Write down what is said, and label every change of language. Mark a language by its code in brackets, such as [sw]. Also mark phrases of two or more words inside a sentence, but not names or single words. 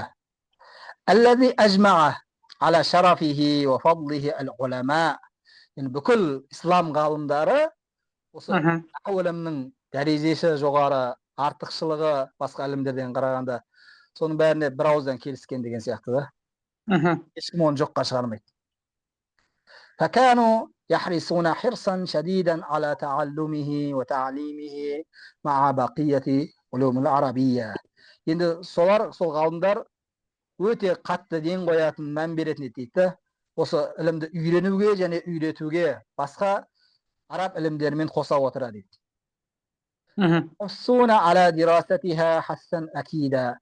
[ar] الذي أجمع على شرفه وفضله العلماء. [kk] Енді бүкіл ислам ғалымдары осы наху ілімінің дәрежесі жоғары, артықшылығы басқа ілімдерден қарағанда соның бәріне бір ауыздан келіскен деген сияқты да. Ешкім оны жоққа шығармайды. [ar] فكانوا يحرصون حرصا شديدا على تعلمه وتعليمه مع بقية علوم العربية. [kk] Енді сол ғалымдар өте қатты ден қоятын, мән беретін дейді. Осы ілімді үйренуге және үйретуге басқа араб ілімдерімен қоса отыра дейді. [ar] وسنة على دراستها حسن عقيدة.